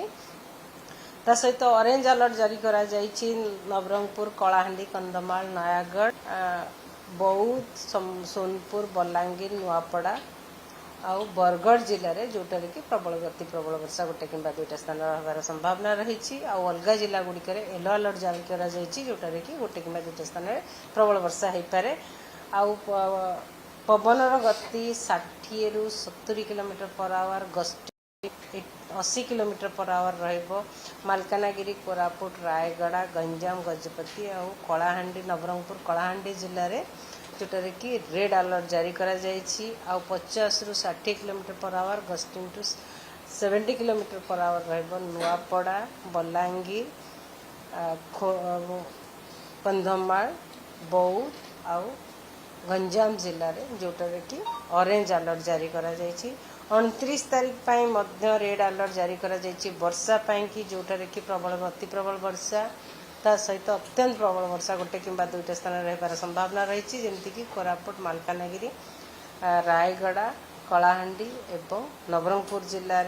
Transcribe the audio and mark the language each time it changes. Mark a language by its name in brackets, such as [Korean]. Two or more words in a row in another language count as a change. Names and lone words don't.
[Odia] ତା ସହିତ [English] orange alert [Odia] ଜାରି କରାଯାଇଛି ନବରଙ୍ଗପୁର, କଳାହାଣ୍ଡି, କନ୍ଧମାଳ, ନୟାଗଡ଼, ବୌଦ୍ଧ, ସୋନପୁର, ବଲାଙ୍ଗୀର, ନୂଆପଡ଼ା ଆଉ ବରଗଡ଼ ଜିଲ୍ଲାରେ, ଯେଉଁଟାରେ କି ପ୍ରବଳ ବର୍ଷା ଗୋଟେ କିମ୍ବା ଦୁଇଟା ସ୍ଥାନରେ ହେବାର ସମ୍ଭାବନା ରହିଛି। ଆଉ ଅଲଗା ଜିଲ୍ଲା ଗୁଡ଼ିକରେ [English] yellow alert [Odia] ଜାରି କରାଯାଇଛି, ଯେଉଁଟାରେ କି ଗୋଟେ କିମ୍ବା ଦୁଇଟା ସ୍ଥାନରେ ପ୍ରବଳ ବର୍ଷା ହୋଇପାରେ। ଆଉ ପବନର ଗତି 60 ରୁ 70 [English] kilometer per hour, gusting 80 kilometer per hour [Odia] ରହିବ ମାଲକାନଗିରି, କୋରାପୁଟ, ରାୟଗଡ଼ା, ଗଞ୍ଜାମ, ଗଜପତି ଆଉ କଳାହାଣ୍ଡି, ନବରଙ୍ଗପୁର, କଳାହାଣ୍ଡି ଜିଲ୍ଲାରେ, ଯେଉଁଟାରେ କି [English] red alert [Odia] ଜାରି କରାଯାଇଛି। [English] ଆଉ 50 ରୁ 60 kilometer per hour, gusting to 70 kilometer per hour [Odia] ରହିବ ନୂଆପଡ଼ା, ବଲାଙ୍ଗୀର, କନ୍ଧମାଳ, ବୌଦ୍ଧ ଆଉ ଗଞ୍ଜାମ ଜିଲ୍ଲାରେ, ଯେଉଁଟାରେ କି [English] orange alert [Odia] ଜାରି କରାଯାଇଛି। 29 ତାରିଖ ପାଇଁ ମଧ୍ୟ [English] red alert [Odia] ଜାରି କରାଯାଇଛି ବର୍ଷା ପାଇଁକି, ଯେଉଁଟାରେ କି ଅତି ପ୍ରବଳ ବର୍ଷା ତା ସହିତ ଅତ୍ୟନ୍ତ ପ୍ରବଳ ବର୍ଷା ଗୋଟେ କିମ୍ବା ଦୁଇଟା ସ୍ଥାନରେ ରହିବାର ସମ୍ଭାବନା ରହିଛି, ଯେମିତିକି କୋରାପୁଟ, ମାଲକାନଗିରି, ରାୟଗଡ଼ା, କଳାହାଣ୍ଡି ଏବଂ ନବରଙ୍ଗପୁର ଜିଲ୍ଲାରେ।